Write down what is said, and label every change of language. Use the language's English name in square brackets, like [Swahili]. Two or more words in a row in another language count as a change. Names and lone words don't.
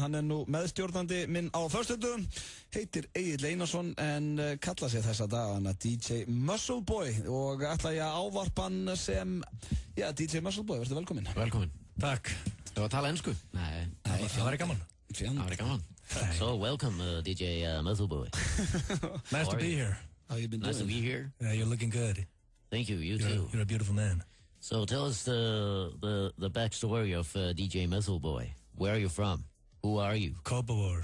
[Icelandic] Hann er nú meðstjórnandi minn á föstudögum, heitir Egill Einarsson en kallar sig þessa dagana DJ Muscle Boy, og ætla ég að ávarpa hann sem DJ Muscle Boy. Verður velkominn. Velkominn. Takk. Þú var að tala ensku? Nei, það var gaman. Það var gaman. [English] So welcome, DJ Muscle Boy. Nice to be here. How you been doing? Nice to be here. Yeah, you're looking good. Thank you. You too. You're a beautiful man. So tell us the backstory of DJ Muscle Boy. Where are you from? Who are you? Kópavogur.